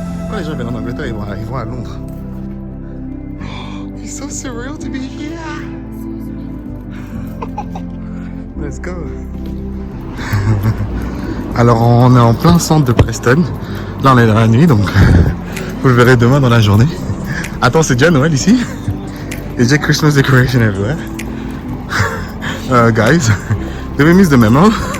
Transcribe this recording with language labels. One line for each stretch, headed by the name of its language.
French: Quand les gens viennent en Angleterre, ils vont à Londres.
English: Oh, it's so surreal to be here. Let's go.
French: Alors on est en plein centre de Preston. Là on est dans la nuit, donc vous le verrez demain dans la journée. Attends, c'est déjà Noël ici. Il y a déjà
English: Christmas decoration everywhere. Guys, did we miss the memo?